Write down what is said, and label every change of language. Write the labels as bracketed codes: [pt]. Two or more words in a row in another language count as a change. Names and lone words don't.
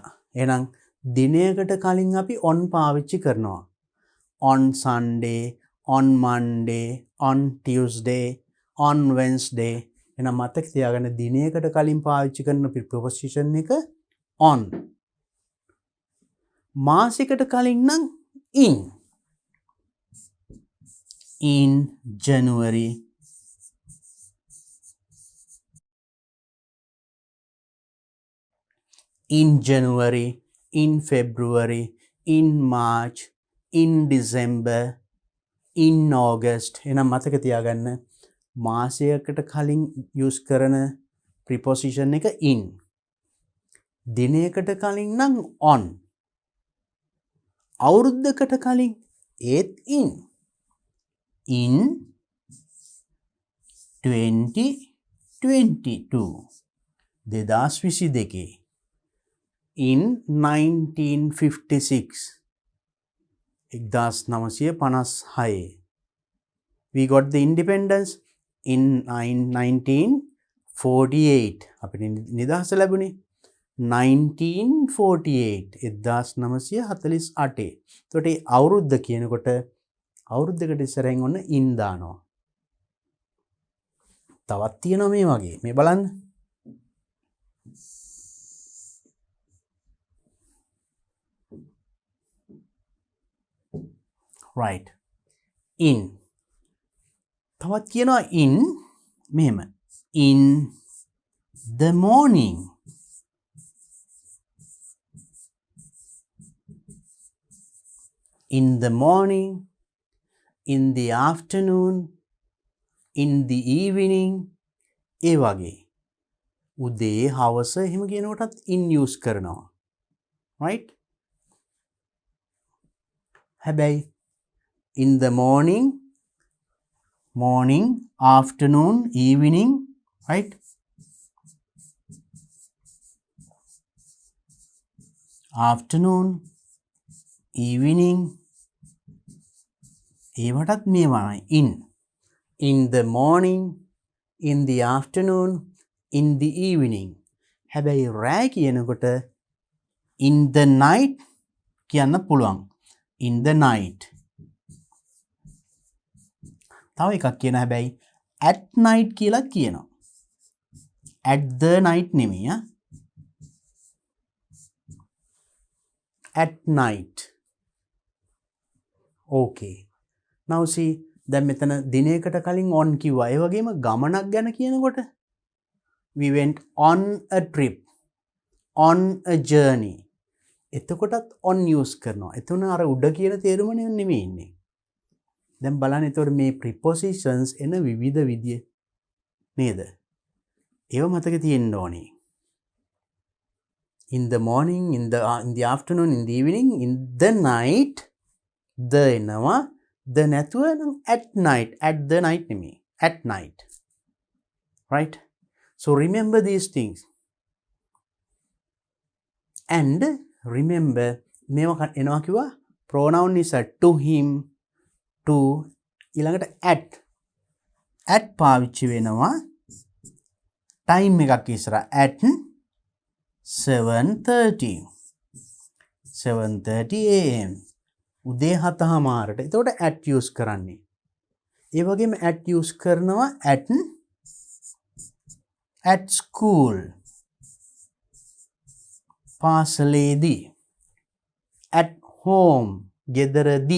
[si] එහෙනම් දිනයකට කලින් අපි on පාවිච්චි කරනවා. [en] on Sunday, on Monday, on Tuesday, on Wednesday. [si] එහෙනම් මතක තියාගන්න දිනයකට කලින් පාවිච්චි කරන preposition එක on. මාසයකට කලින් නම් in. [en] in January, in January, in February, in March, in December, in August. [si] එහෙනම් මතක තියාගන්න මාසයකට කලින් use කරන preposition එක in. දිනයකට කලින් නම් on. අවුරුද්දකට කලින් ඒත් in. [en] in 2022. 2022. in 1956. 1956. We got the independence in 1948. [si] අපිට නිදහස ලැබුණේ 1948. 1948. එතකොට ඒ අවුරුද්ද කියනකොට අවුරුද්දකට ඉස්සරහින් ඔන්න in දානවා. තවත් තියෙනවා මේ වගේ. මේ බලන්න. [en] right. [si] in. තවත් කියනවා in මෙහෙම. [en] in the morning. in the morning, in the afternoon, in the evening. [si] ඒ වගේ. උදේ හවස එහෙම කියනකොටත් [en] in use [si] කරනවා. right? [en] හැබැයි in the morning, afternoon, evening, right? Afternoon, evening, [si] ඒවටත් මේවායි [en] in the morning, in the afternoon, in the evening. [si] හැබැයි රෑ කියනකොට [en] in the night [si] කියන්න පුළුවන්. [en] in the night. [si] තව එකක් කියන හැබැයි [en] at night [si] කියලා කියනවා. [en] at the night [si] නෙමෙයි. [en] at night. okay. now see [si] දැන් මෙතන දිනයකට කලින් on කිව්වා. ඒ වගේම ගමනක් ගැන කියනකොට [en] we went on a trip, on a journey. [si] එතකොටත් [en] on use [si] කරනවා. එතන අර උඩ කියන තේරුම නෙමෙයි ඉන්නේ. දැන් බලන්න එතකොට මේ prepositions එන විවිධ විදිය නේද? ඒව මතක තියෙන්න ඕනේ. [en] in the morning, in the afternoon, in the evening, in the night, the එනවා, the [si] නැතුව නම් [en] at night, at the night නෙමෙයි, at night. right? so remember these things. and remember [si] මේවා එනවා කිව්වා [en] pronoun is to him, to ඊළඟට at [si] පාවිච්චි වෙනවා [en] time [si] එකක් ඉස්සරහ [en] at 7:30 am [si] උදේ 7:00ට. [en] එතකොට at use [si] කරන්නේ. ඒ වගේම [en] at use කරනවා at school, පාසලේදී, at home, [si] ගෙදරදී.